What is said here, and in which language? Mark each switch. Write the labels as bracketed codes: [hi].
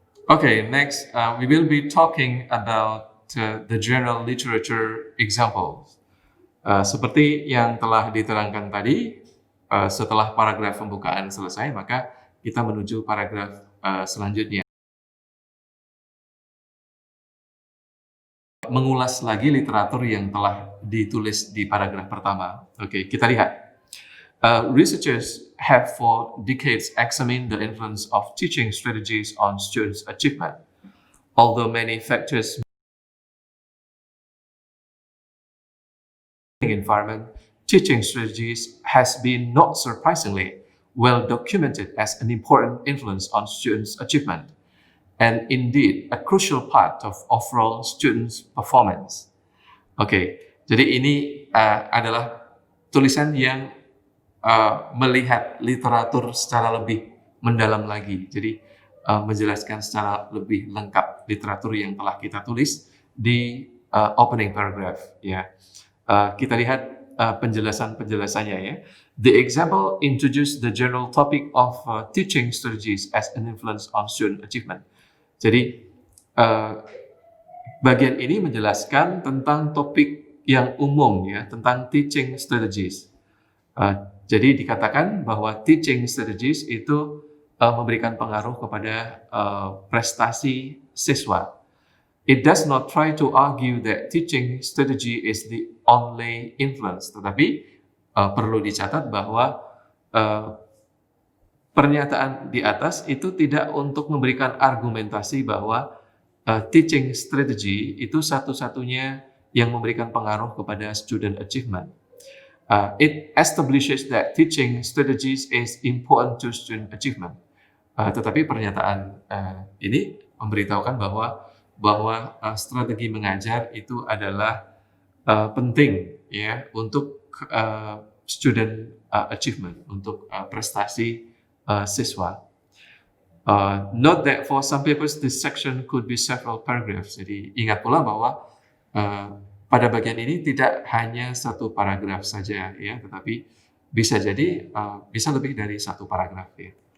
[en] Okay, next we will be talking about the general literature examples. [id] Seperti yang telah diterangkan tadi, setelah paragraf pembukaan selesai, maka kita menuju paragraf selanjutnya. Mengulas lagi literatur yang telah ditulis di paragraf pertama. Oke, kita lihat. [en] Researchers have for decades examined the influence of teaching strategies on students' achievement. Although many factors environment, teaching strategies has been not surprisingly well documented as an important influence on students' achievement, and indeed a crucial part of overall students' performance. [id] Oke, jadi ini adalah tulisan yang melihat literatur secara lebih mendalam lagi. Jadi menjelaskan secara lebih lengkap literatur yang telah kita tulis di [en] opening paragraph. [id] Ya, kita lihat penjelasannya ya. [en] The example introduced the general topic of teaching strategies as an influence on student achievement. [id] Jadi bagian ini menjelaskan tentang topik yang umum ya, tentang teaching strategies. Jadi dikatakan bahwa teaching strategies itu memberikan pengaruh kepada prestasi siswa. [en] It does not try to argue that teaching strategy is the only influence, [id] tetapi perlu dicatat bahwa pernyataan di atas itu tidak untuk memberikan argumentasi bahwa teaching strategy itu satu-satunya yang memberikan pengaruh kepada student achievement. [en] It establishes that teaching strategies is important to student achievement. [id] Tetapi pernyataan ini memberitahukan bahwa strategi mengajar itu adalah penting ya untuk student achievement, untuk prestasi siswa. [en] Note that for some papers this section could be several paragraphs. [id] Jadi ingat pula bahwa pada bagian ini tidak hanya satu paragraf saja ya, tetapi bisa jadi bisa lebih dari satu paragraf ya.